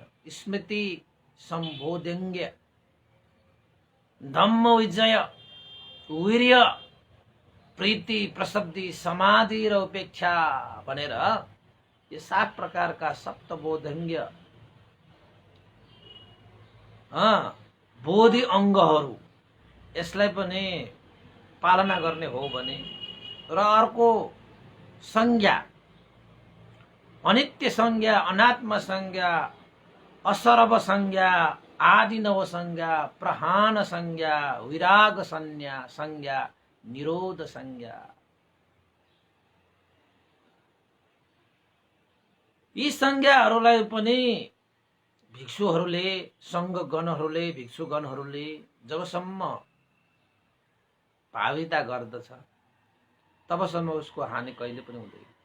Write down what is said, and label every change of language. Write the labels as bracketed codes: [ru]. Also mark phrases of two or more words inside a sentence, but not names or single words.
[ne] स्मृति सम्बोधङ्गीय, धम्म विजय, वीर्य, प्रीति, प्रसब्धि, समाधि र उपेक्षा भनेर यो 7 प्रकारका सप्तबोधङ्गीय बोधि अङ्गहरू, यसलाई पनि पालना गर्ने हो भने। र अर्को संज्ञा, अनित्य संज्ञा, अनात्म संज्ञा, असर्व संज्ञा, आदिनव संज्ञा, प्रहान संज्ञा, विराग संज्ञा, निरोध संज्ञा। यी संज्ञाहरूलाई पनि भिक्षुहरूले सङ्घगणहरूले भिक्षुगणहरूले जबसम्म भाविता गर्दछ तबसम्म उसको हानि कहिले पनि हुँदैन।